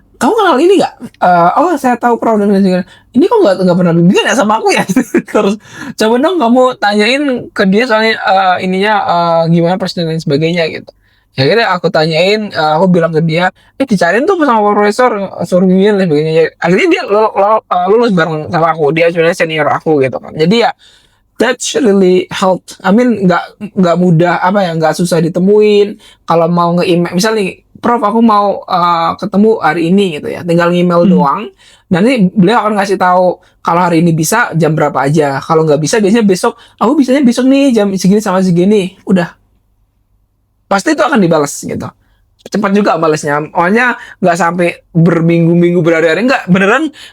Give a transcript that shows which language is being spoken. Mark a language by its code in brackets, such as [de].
[id] Kamu kenal ini nggak? Oh saya tahu Prof dan sebagainya. Ini kok nggak pernah bimbingan ya sama aku ya? Terus coba dong kamu tanyain ke dia soalnya gimana persen dan sebagainya gitu. Ya akhirnya aku tanyain, aku bilang ke dia, dicariin tuh sama profesor, suruh bimbingan dan sebagainya. Akhirnya dia lulus bareng sama aku, dia sebenarnya senior aku gitu kan. Jadi ya [en] that's really help. I mean [id] nggak mudah nggak susah ditemuin. Kalau mau nge-email, misalnya Prof aku mau ketemu hari ini gitu ya, tinggal nge-email doang. Nanti beliau akan ngasih tahu kalau hari ini bisa jam berapa aja. Kalau nggak bisa biasanya besok. Aku bisanya besok nih jam segini sama segini. Udah, pasti itu akan dibalas gitu. Cepat juga balasnya. Makanya nggak sampai berminggu-minggu berhari-hari, nggak, beneran